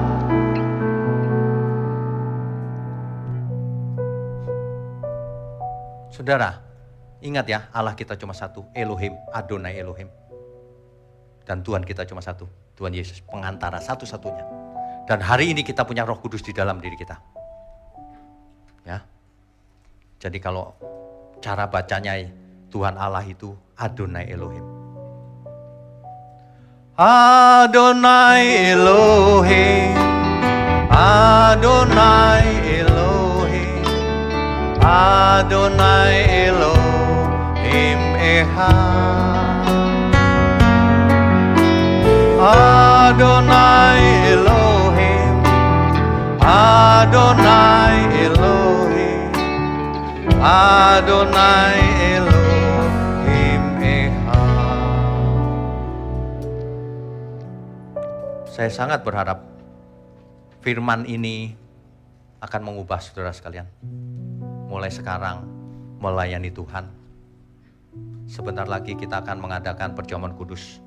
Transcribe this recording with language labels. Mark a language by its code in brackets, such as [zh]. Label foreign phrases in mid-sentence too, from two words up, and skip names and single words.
[id] Saudara, ingat ya, Allah kita cuma satu, [he] אלוהים, אדוני אלוהים. [id] Dan Tuhan kita cuma satu, Tuhan Yesus, pengantara satu-satunya. Dan hari ini kita punya Roh Kudus di dalam diri kita. Ya. Jadi kalau cara bacanya Tuhan Allah itu [he] אדוני אלוהים. אדוני אלוהים, אדוני אלוהים, אדוני אלוהים אחד. אדוני אלוהים, אדוני אלוהים, אדוני אלוהים אחד. [id] Saya sangat berharap firman ini akan mengubah saudara sekalian. Mulai sekarang melayani Tuhan. Sebentar lagi kita akan mengadakan perjamuan kudus.